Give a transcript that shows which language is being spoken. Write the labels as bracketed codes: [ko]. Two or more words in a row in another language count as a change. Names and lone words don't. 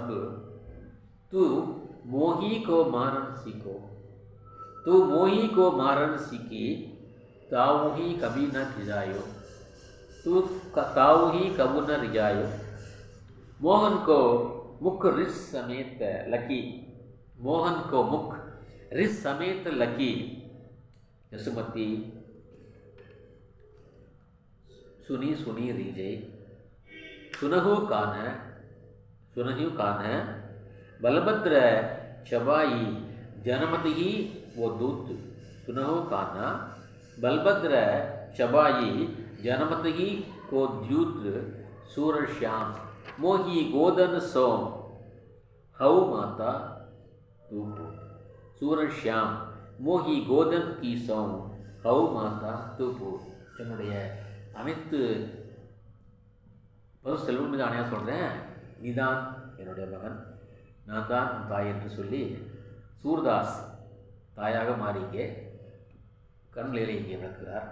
[bra] तू मोही को मारन सीखो, तू मोही को मारन सीखी ताऊ ही कभी न खिजायो, तू ताऊ ही कबू न रिजायो. मोहन को मुख रिस समेत लकी, मोहन को मुख रिस समेत लकी. यशुमती सुनी सुनी रीजे सुनहु कान बलभद्र चबाई जनमति वो दूत सुनहु कान बलभद्र चबाई जनमति को द्यूत सूरश्याम मोही गोदन सोम हौ माता तूपो सूरश्याम मोही गोधन कीसम हौं माता तूपो. [ta] என்னுடைய அனைத்து பசு செல்வம் ஆணையாக சொல்கிறேன், நீதான் என்னுடைய மகன், நான் தான் உன் தாய் என்று சொல்லி சூர்தாஸ் தாயாக மாறி இங்கே கண்களிலே இங்கே விளக்குகிறார்.